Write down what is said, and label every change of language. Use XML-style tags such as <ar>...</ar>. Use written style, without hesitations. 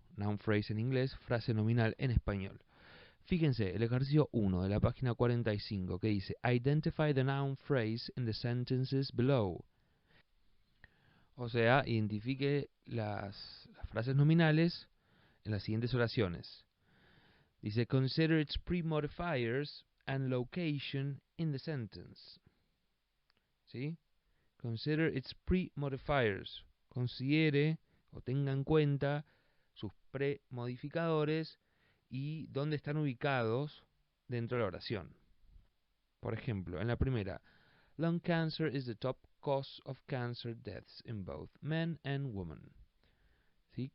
<es>Noun phrase en inglés, frase nominal en español. Fíjense, el ejercicio 1 de la página 45 que dice</es> <en>Identify the noun phrase in the sentences below.</en> <es>O sea, identifique las frases nominales en las siguientes oraciones. Dice</es> <en>Consider its pre-modifiers and location in the sentence.</en> <es>¿Sí?</es> <en>Consider its pre-modifiers.</en> <es>Considere o tenga en cuenta sus pre-modificadores y dónde están ubicados dentro de la oración. Por ejemplo, en la primera,</es> <en>lung cancer is the top cause of cancer deaths in both men and women.</en> <es>¿Sí?</es>